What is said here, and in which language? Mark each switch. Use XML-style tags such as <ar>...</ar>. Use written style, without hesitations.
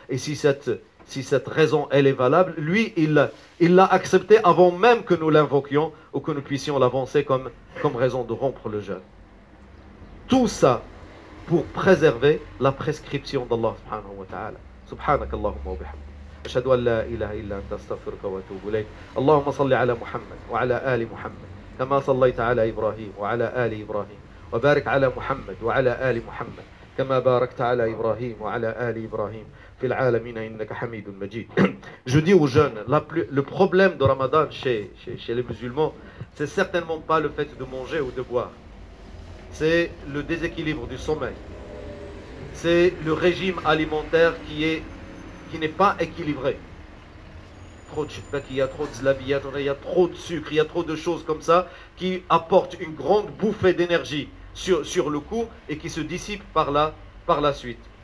<fr>Et si cette raison, elle est valable, lui, il l'a accepté avant même que nous l'invoquions ou que nous puissions l'avancer comme raison de rompre le jeûne. Tout ça pour préserver la prescription d'Allah subhanahu wa ta'ala.</fr> <ar>Subhanakallahumma wa bihamdika. أشهد أن لا إله إلا أنت أستغفرك وأتوب إليك اللهم صل على محمد وعلى آل محمد كما صليت على إبراهيم وعلى آل إبراهيم وبارك على محمد وعلى آل محمد كما باركت على إبراهيم وعلى آل إبراهيم في العالمين إنك حميد مجيد</ar> <fr>Je dis aux jeunes, le problème de Ramadan chez les musulmans, c'est certainement pas le fait de manger ou de boire. C'est le déséquilibre du sommeil. C'est le régime alimentaire qui n'est pas équilibré. Trop de chitbaki, il y a trop de zlabiyat, il y a trop de sucre, il y a trop de choses comme ça qui apportent une grande bouffée d'énergie sur le coup et qui se dissipent par la suite.</fr>